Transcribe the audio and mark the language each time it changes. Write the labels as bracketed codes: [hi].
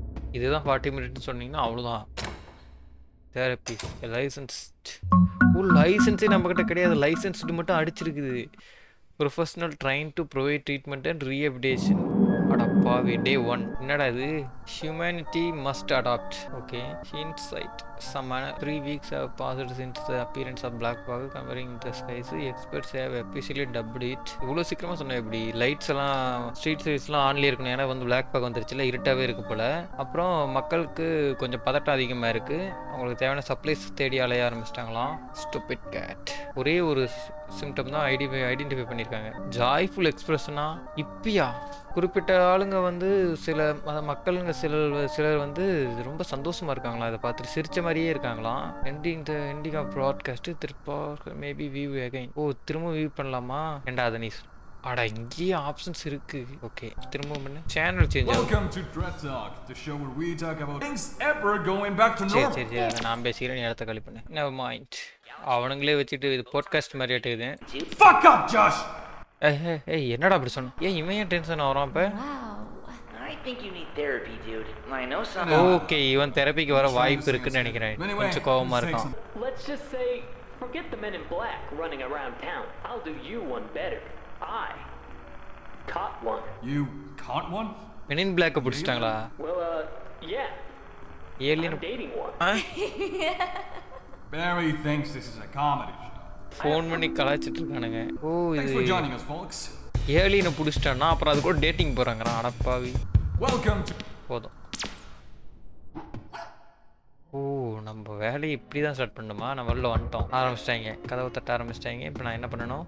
[ta] இதுதான் 40 மினிட்னு சொன்னீங்கன்னா அவ்வளோதான். Therapy licence. ஓ, லைசன்ஸே நம்மக்கிட்ட கிடையாது. லைசன்ஸ்டு மட்டும் அடிச்சிருக்குது. [en] Professional train to provide treatment and rehabilitation. [ta] அடப்பாவி, டே 1. என்னடா இது? [en] Humanity must adapt. Okay, inside some 3 weeks have passed since the appearance of black fog covering the skies. Experts have officially dubbed it. [ta] இவ்வளோ சீக்கிரமாக சொன்னேன். இப்படி lights எல்லாம் street சர்வீஸ்லாம் ஆன்லேயே இருக்கணும். ஏன்னா வந்து பிளாக் ஃபாக் வந்துருச்சுல, இருட்டாகவே இருக்கு போல். அப்புறம் மக்களுக்கு கொஞ்சம் பதட்டம் அதிகமாக இருக்குது. அவங்களுக்கு தேவையான சப்ளைஸ் தேடி அலைய ஆரம்பிச்சிட்டாங்களாம். [en] Stupid cat. [ta] ஒரே ஒரு சிம்டம் தான் ஐடென்டிஃபை பண்ணியிருக்காங்க. ஜாய்ஃபுல் எக்ஸ்பிரஷனா இப்பயா? குறிப்பிட்ட ஆளுங்க வந்து சில மக்களுங்க சிலர் வந்து ரொம்ப சந்தோஷமா இருக்காங்களா, இதை பார்த்துட்டு சிரிச்ச மாதிரியே இருக்காங்களாம். [en] Ending of broadcast திருப்பா maybe view again. [ta] ஓ, திரும்ப வியூ பண்ணலாமா? ஏண்டா அதை நீ அடா இங்கேயே ஆப்ஷன்ஸ் இருக்கு. ஓகே, திரும்ப பண்ணு. சேனல் சேஞ்ச் ஆகும். [en] Welcome to Dread Talk, the show where we talk about things ever going back to normal. [ta] சரி நான் பேசிக்கிறேன், நீ இடத்த காலி பண்ணு. [en] Never mind. [ta] அவனுங்களே வச்சுட்டு இது பாட்காஸ்ட் மாதிரி ஆட்டுது. [en] Fuck up, Josh. [ta] ஏய் என்னடா அப்படி சொன்ன? ஏன் இவன் ஏன் டென்ஷன் ஆகுறான் இப்ப? [en] I think you need therapy, dude. I know some. [ta] Okay, இவன் தெரபிக்கு வர வாய்ப்பு இருக்குன்னு நினைக்கிறேன். கொஞ்சம் கோவமா இருக்கான். [en] Let's just say, forget the men in black running around town. I'll do you one better. I caught one. You caught one? [ta] Men in black பிடிச்சிட்டாங்களா? [en] Well, yeah. [ta] Alien [en] I'm dating one. Barry thinks this is a comedy show. [ta] Phone பண்ணி கலாய்ச்சிட்டு இருக்கானுங்க. ஓ, [en] Thanks [ta] இது [en] for joining us, folks. [ta] ஏலியனை பிடிச்சிட்டான்னா அப்புறம் அது கூட dating போகிறாங்கண்ணா. அடப்பாவி. [en] Welcome to. [ta] போதும். ஓ, நம்ம வேலையை இப்படி தான் ஸ்டார்ட் பண்ணணுமா? நம்ம வெளில வந்துட்டோம். ஆரம்பிச்சிட்டாங்க, கதவை தட்ட ஆரம்பிச்சிட்டாங்க. இப்போ நான் என்ன பண்ணணும்?